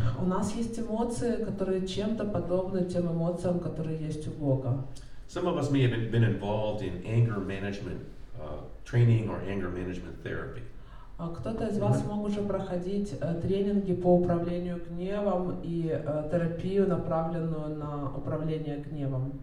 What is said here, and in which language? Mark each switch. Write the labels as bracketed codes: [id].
[ru] У нас есть эмоции, которые чем-то подобны тем эмоциям, которые есть у Бога. [en] Some of us may have been involved in anger management training or anger management therapy. [ru] Кто-то из вас мог уже проходить тренинги по управлению гневом и терапию, направленную на управление гневом.